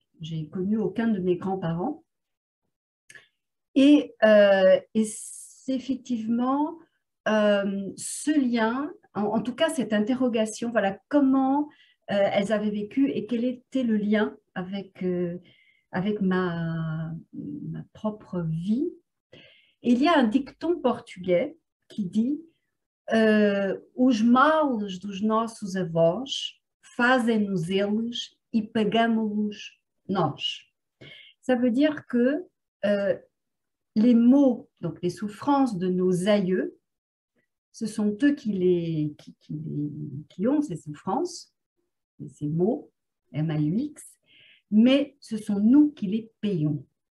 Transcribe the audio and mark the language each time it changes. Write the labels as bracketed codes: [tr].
[fr] J'ai connu aucun de mes grands-parents. Et c'est effectivement ce lien, en tout cas cette interrogation, voilà, comment elles avaient vécu et quel était le lien avec ma propre vie. Et il y a un dicton portugais qui dit [pt] os males dos nossos avós fazem-nos eles e pagamos-los nós. [fr] Ça veut dire que les maux, donc les souffrances de nos aïeux, ce sont eux qui ont ces souffrances, ces maux, M-A-U-X, mais ce sont nous qui les payons.